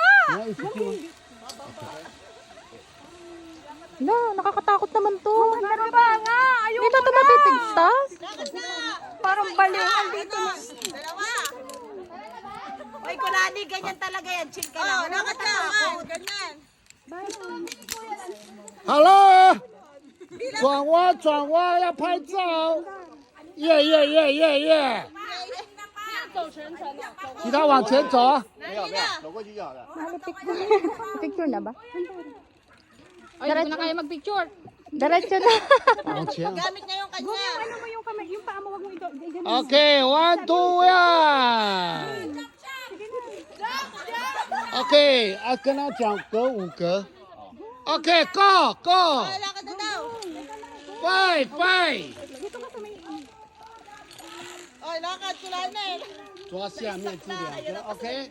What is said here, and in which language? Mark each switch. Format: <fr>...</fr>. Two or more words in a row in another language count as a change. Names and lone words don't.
<tl>No, nakakatakot naman to. Ano ba nga? Ayoko Dito ito mapipigtas? Parang baliwan dito. Dalawa. Oy, Kulani, ganyan talaga yan. Chill ka lang. Nakatakot. Ganyan.</tl> <zh>好了，转弯要拍照，耶耶耶耶耶！其他往前走。没有没有，走过去就好了。</zh> <tl>Picture na ba? Ay, hindi ko na kaya mag-picture. Diretso na.</tl> <zh>往前。</zh> <tl>Gamit niya yung kanya. Ano mo yung kamay, yung paa mo, wag mo ito.</tl> <en>OK，one two one。</en> <zh>OK，跟他讲隔5 格。</zh> <en>OK，go go，</en> <tl>Lakad na daw.</tl> <zh>拜拜。</zh> <tl>Oy, lakad, Kulani.</tl> <zh>抓下面这2个，OK。</zh>